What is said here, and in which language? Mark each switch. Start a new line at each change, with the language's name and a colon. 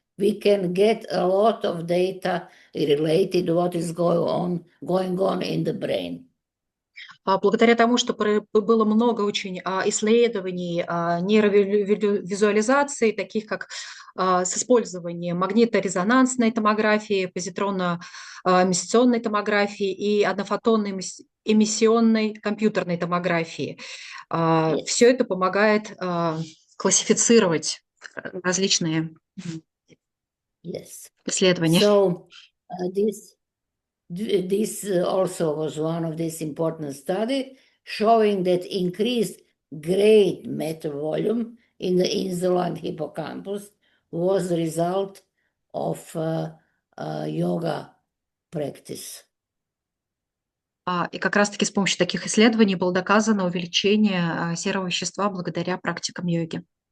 English: We can get a lot of data related to what is going on in the brain.
Russian: Благодаря тому, что было много очень исследований нейровизуализации, таких как с использованием магниторезонансной томографии, позитронно-эмиссионной томографии и однофотонной эмиссионной компьютерной томографии. Все это помогает классифицировать различные исследования.
English: So this also was one of these important studies, showing that increased great matter volume in the insula and hippocampus was the result of yoga practice.
Russian: И как раз-таки с помощью таких исследований было доказано увеличение серого вещества благодаря практикам йоги.